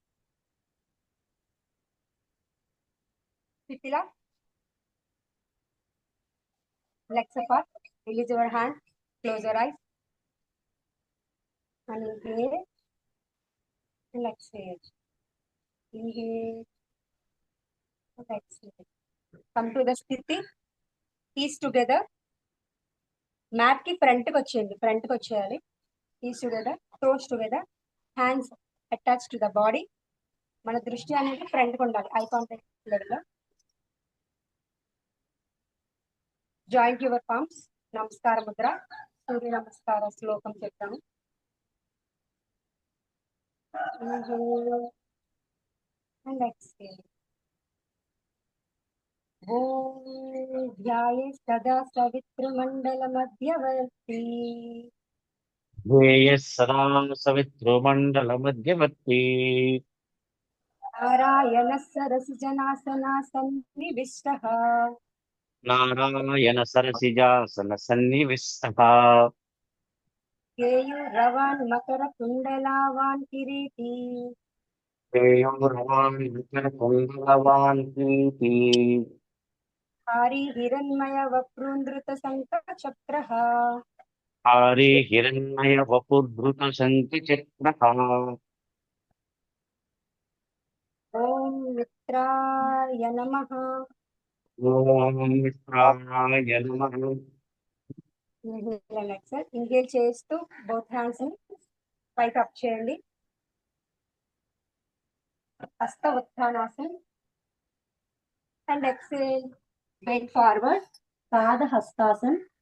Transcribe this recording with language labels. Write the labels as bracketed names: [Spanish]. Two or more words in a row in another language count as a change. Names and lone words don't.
[English] Pitila, legs apart, release your hand, close your eyes, and inhale, and exhale. Inhale, and exhale. Come to the sthiti, knees together, mat ki front [Telugu] కి వచ్చేయండి, ఫ్రంట్ కి వచ్చేయాలి. [English] Knees together, toes together, hands attached to the body. [Telugu] మన దృష్టి అనేది ఫ్రంట్ కి ఉండాలి, [English] eye contact [Telugu] లెవెల్ లో. [English] joint your palms, [Telugu] నమస్కార ముద్ర, సూర్య నమస్కార శ్లోకం చెప్తాము. [English] Inhale and exhale. [Sanskrit] ॐ ध्याये सदा सवितृमण्डल मध्यवर्ति ध्येयः सदा सवितृमण्डलमध्यवर्ती नारायण सरसि जनासना सन्निविष्टः नारायण सरसिजासनसन्निविष्टः केयूरवान् मकर कुण्डलावान् किरीटि केयूरवान् विकलकुण्डलवान् कीर्ति हारि हिरण्मय वप्रूंधृत शङ्ख चक्रः हारे हिरण्मयवपुर्धृतशङ्खचक्रः ॐ मित्राय नमः. ॐ मित्राय नमः [Telugu] ఇంహేల్ చేస్తూ [English] both hands [Telugu] ని పైకి అప్ చేయండి. [English] హస్త ఉత్థానాసన్ and exhale, bend forward, పాద హస్తాసన్.